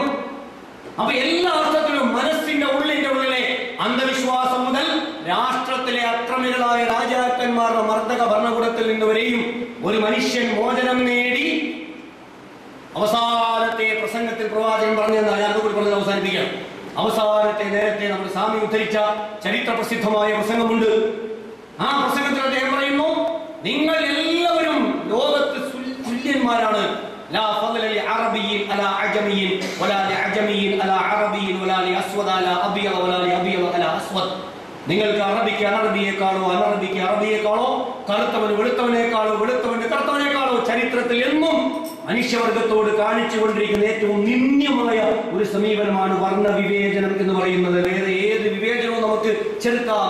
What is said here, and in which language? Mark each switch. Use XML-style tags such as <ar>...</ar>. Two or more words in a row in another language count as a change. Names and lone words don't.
<ml>അപ്പൊ എല്ലാ അർത്ഥത്തിലും മനസ്സിന്റെ ഉള്ളിലെ അന്ധവിശ്വാസം മുതൽ രാഷ്ട്രത്തിലെ അക്രമികളായ രാജാക്കന്മാരുടെ മർദ്ദക ഭരണകൂടത്തിൽ നിന്നുവരെയും ഒരു മനുഷ്യൻ മോചനം നേടി അവസാനത്തെ പ്രസംഗത്തിൽ പ്രവാചകൻ പറഞ്ഞെന്ന് ഞാൻ അതുകൂടി പറഞ്ഞത് അവസാനിപ്പിക്കാം. അവസാനത്തെ നേരത്തെ നമ്മുടെ സ്വാമി ഉദ്ധരിച്ച ചരിത്ര പ്രസിദ്ധമായ പ്രസംഗമുണ്ട്. ആ പ്രസംഗത്തിൽ അദ്ദേഹം പറയുന്നു, നിങ്ങൾ എല്ലാവരും ലോകത്ത് തുല്യന്മാരാണ്.</ml> <ar>لا فضل لعربي على عجمي ولا لعجمي على عربي ولا لأسود على أبيض ولا لأبيض على أسود.</ar> <ml>നിങ്ങൾക്ക് അറബിക്ക് അനറബിയേക്കാളോ അനറബിക്ക് അറബിയേക്കാളോ കറുത്തവന് വെളുത്തവനേക്കാളോ വെളുത്തവന് കറുത്തവനേക്കാളോ ചരിത്രത്തിൽ എന്നും മനുഷ്യവർഗത്തോട് കാണിച്ചുകൊണ്ടിരിക്കുന്ന ഏറ്റവും നിന്ദ്യമായ ഒരു സമീപനമാണ് വർണ്ണവിവേചനം എന്ന് പറയുന്നത്. വേറെ ഏത് വിവേചനവും നമുക്ക് ചെറുക്കാം.</ml>